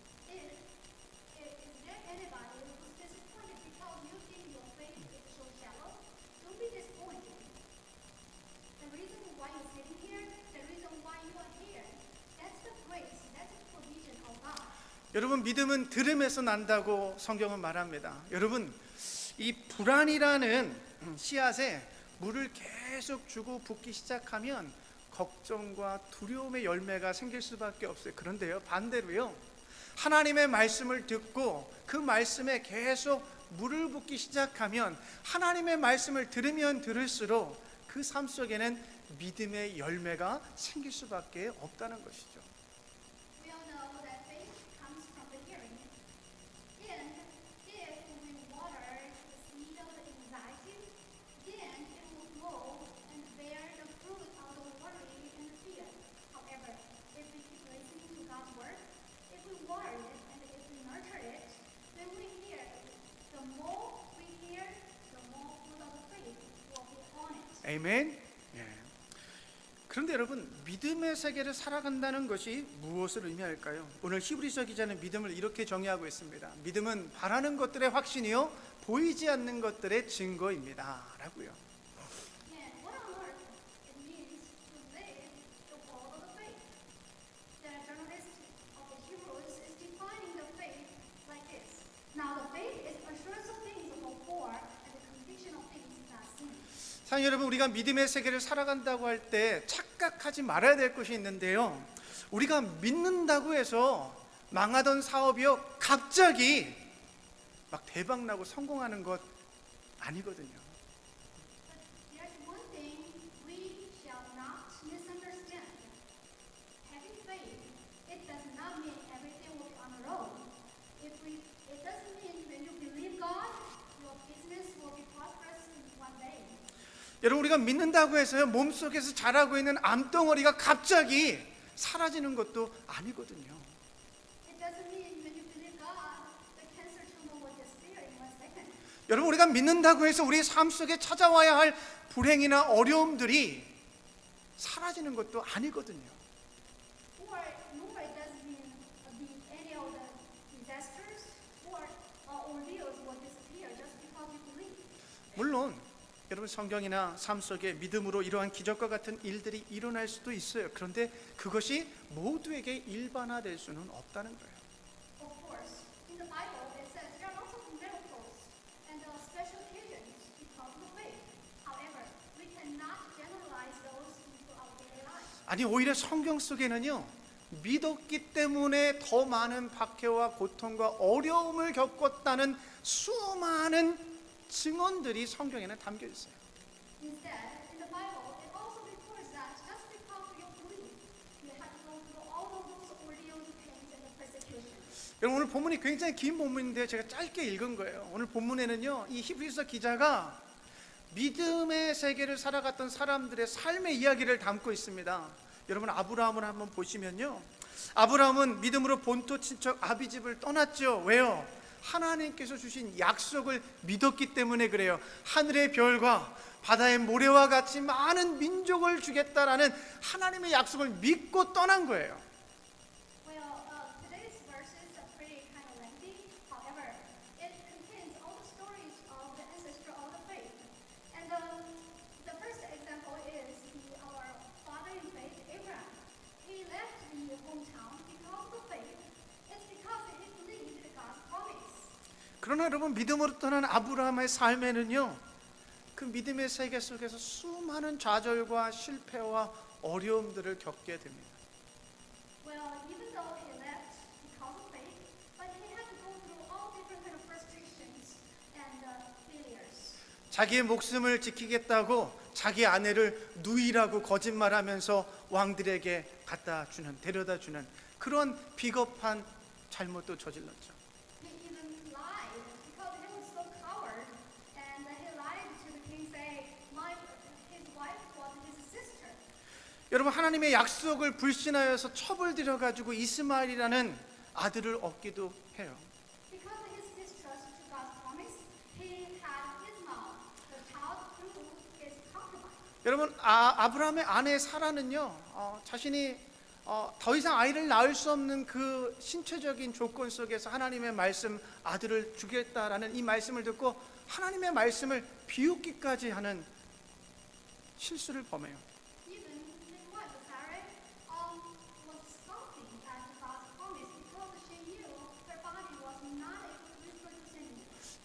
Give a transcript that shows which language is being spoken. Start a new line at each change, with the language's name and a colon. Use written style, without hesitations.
English: Is there anybody who's disappointed because you think your faith is so shallow? Don't be disappointed. The reason why you're sitting here, the reason why you are here, that's the grace, that's the provision of God.
Korean: 여러분, 믿음은 들음에서 난다고 성경은 말합니다. 여러분, 이 불안이라는 씨앗에 물을 계속 주고 붓기 시작하면 걱정과 두려움의 열매가 생길 수밖에 없어요. 그런데요, 반대로요, 하나님의 말씀을 듣고 그 말씀에 계속 물을 붓기 시작하면 하나님의 말씀을 들으면 들을수록 그 삶 속에는 믿음의 열매가 생길 수밖에 없다는 것이죠.
English: We all know that faith comes from the hearing. And if we water the seed of the anxiety, then it will grow and bear the fruit of the worry and the fear. However, if we keep listening to God's word, if we water it and if we nurture it, then we hear. The more we hear, the more fruit of the faith will be on it.
Korean: 아멘. 예. 그런데 여러분, 믿음의 세계를 살아간다는 것이 무엇을 의미할까요? 오늘 히브리서 기자는 믿음을 이렇게 정의하고 있습니다. 믿음은 바라는 것들의 확신이요 보이지 않는 것들의 증거입니다 라고요.
English: And what on earth it means to live the world of the faith? The journalist of the Hebrews is defining the faith like this. Now the faith is assurance of things hoped for and the conviction of things not seen.
Korean: 사랑하는 여러분, 우리가 믿음의 세계를 살아간다고 할 때 착각하지 말아야 될 것이 있는데요, 우리가 믿는다고 해서 망하던 사업이요 갑자기 막 대박나고 성공하는 것 아니거든요.
English: But there's one thing we shall not misunderstand. Having faith, it does not mean everything will be on the road. It doesn't mean when you believe God, your business will be prosperous in one day.
Korean: 여러분, 우리가 믿는다고 해서요 몸속에서 자라고 있는 암덩어리가 갑자기 사라지는 것도 아니거든요.
English: It doesn't mean when you believe God, the cancer tumor will disappear in 1 second.
Korean: 여러분, 우리가 믿는다고 해서 우리 삶 속에 찾아와야 할 불행이나 어려움들이 사라지는 것도 아니거든요.
English: Nor it doesn't mean any of the disasters or ordeals will disappear just because you believe.
Korean: 물론 여러분, 성경이나 삶 속에 믿음으로 이러한 기적과 같은 일들이 일어날 수도 있어요. 그런데 그것이 모두에게 일반화될 수는 없다는 거예요.
English: Of course, in the Bible it says there are lots of miracles and special occasions because of faith. However, we cannot generalize those into our daily lives.
Korean: 아니, 오히려 성경 속에는요 믿었기 때문에 더 많은 박해와 고통과 어려움을 겪었다는 수많은 증언들이 성경에는 담겨 있어요.
English: Instead, in the Bible, it also records that just because of your belief, you had to go through all of those ordeals, pains, and the persecutions.
Korean: 여러분, 오늘 본문이 굉장히 긴 본문인데요. 제가 짧게 읽은 거예요. 오늘 본문에는요, 이 히브리서 기자가 믿음의 세계를 살아갔던 사람들의 삶의 이야기를 담고 있습니다. 여러분, 아브라함을 한번 보시면요, 아브라함은 믿음으로 본토 친척 아비집을 떠났죠. 왜요? 하나님께서 주신 약속을 믿었기 때문에 그래요. 하늘의 별과 바다의 모래와 같이 많은 민족을 주겠다라는 하나님의 약속을 믿고 떠난 거예요.
English: Well, today's verses are pretty kind of lengthy. However, it contains all the stories of the ancestor of the faith. And the first example is our father in faith, Abraham. He left the hometown because of the faith. It's because he believed God's promise.
Korean: 그러나 여러분, 믿음으로 떠난 아브라함의 삶에는요, 그 믿음의 세계 속에서 수많은 좌절과 실패와 어려움들을 겪게 됩니다.
English: Well, even though he left because of faith, but he had to go through all different kind of frustrations and failures.
Korean: 자기의 목숨을 지키겠다고 자기 아내를 누이라고 거짓말하면서 왕들에게 데려다 주는 그런 비겁한 잘못도 저질렀죠.
English: He even lied because he was so coward, and he lied to the king, saying, his wife was his sister.
Korean: 여러분, 하나님의 약속을 불신하여서 첩을 들여가지고 이스마엘이라는 아들을 얻기도 해요.
English: Because of his distrust to God's promise, he had Ishmael, the child through his concubine.
Korean: 여러분, 아브라함의 아내 사라는요, 자신이 더 이상 아이를 낳을 수 없는 그 신체적인 조건 속에서 하나님의 말씀, 아들을 주겠다라는 이 말씀을 듣고 하나님의 말씀을 비웃기까지 하는 실수를 범해요.
English: Even his wife Sarah was scoffing at God's promise because she knew her body was not able to reproduce.